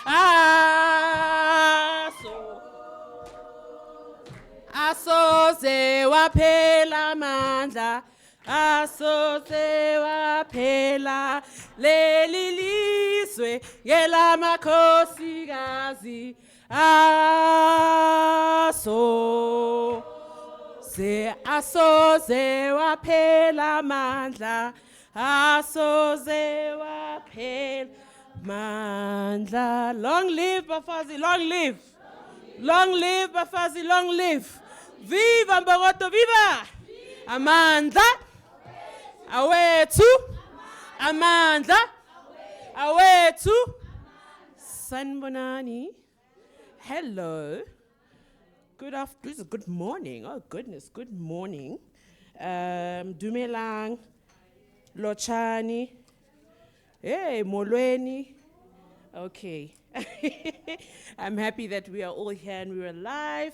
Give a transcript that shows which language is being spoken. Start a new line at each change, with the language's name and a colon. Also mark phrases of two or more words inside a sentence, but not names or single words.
Zulu: Asoze waphela mandla, asoze waphela leli lizwe ngelamakhosikazi. Asoze waphela mandla, asoze waphela mandla.
English: Long live Bafazi, long live. Long live Bafazi, long live. Viva Mbogoto, viva!
Zulu: Amandla, awethu, amandla, awethu. Sanbonani,
English: hello. Good afternoon, good morning. Oh goodness, good morning. Dumelang, Lochani, hey, Molweni. Okay. I'm happy that we are all here and we're alive.